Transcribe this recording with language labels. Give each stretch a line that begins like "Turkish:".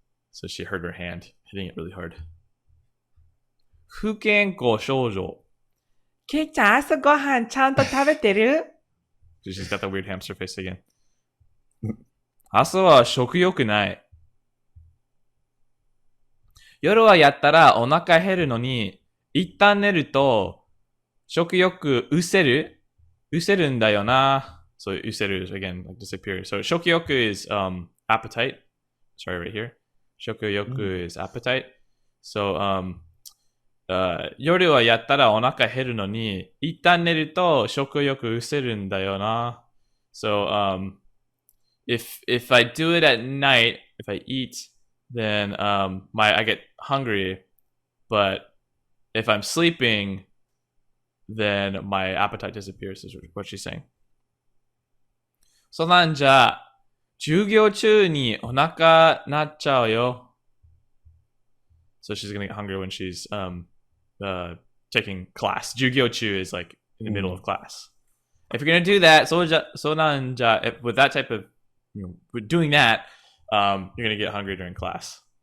English: So she hurt her hand, hitting it really hard.
Japanese: 不健康症状. ケイちゃん、朝ごはんちゃんと食べてる?
English: So she's got the weird hamster face again.
Japanese: 朝は食欲ない. 夜はやったらお腹減るのに、一旦寝ると食欲失せるんだよな.
English: So 失せる is again like disappear. So 食欲 is appetite. Sorry, right here. 食欲 is appetite.
Japanese: So 夜はやったらお腹減るのに、一旦寝ると食欲失せるんだよな.
English: So if I do it at night, if I eat, then I get hungry, but if I'm sleeping, then my appetite disappears, is what she's saying.
Japanese: そうなんじゃ、授業中にお腹なっちゃうよ.
English: So she's gonna get hungry when she's taking class. 授業中 is like in the middle of class. If you're gonna do that, そうなんじゃ, with that type of, with doing that, you're gonna get hungry during class.